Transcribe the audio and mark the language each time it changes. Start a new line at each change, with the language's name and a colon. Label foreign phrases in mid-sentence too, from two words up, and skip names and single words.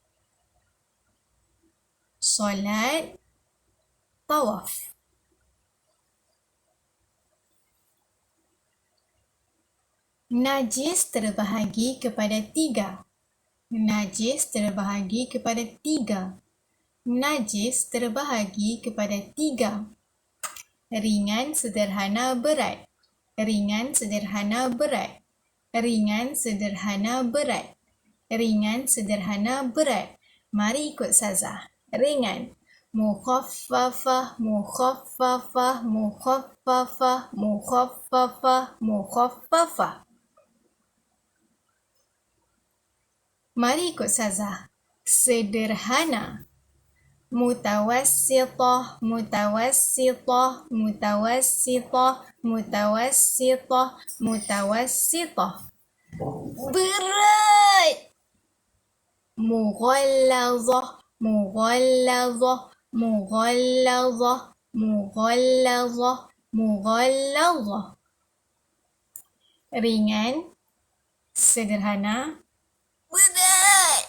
Malay: Solat, tawaf. Najis terbahagi kepada tiga. Najis terbahagi kepada tiga. Najis terbahagi kepada tiga. Ringan, sederhana, berat. Ringan, sederhana, berat. Ringan, sederhana, berat. Ringan, sederhana, berat. Mari ikut Sazah. Ringan.
Arabic: مخففة، مخففة، مخففة، مخففة، مخففة.
Malay: Mari ikut Sazah. Sederhana.
Arabic: متوسطة، متوسطة، متوسطة، متوسطة، متوسطة.
Malay: Berat.
Arabic: مغلظة، مغلظة، مغلظة، مغلظة، مغلظة.
Malay: Ringan, sederhana, berat.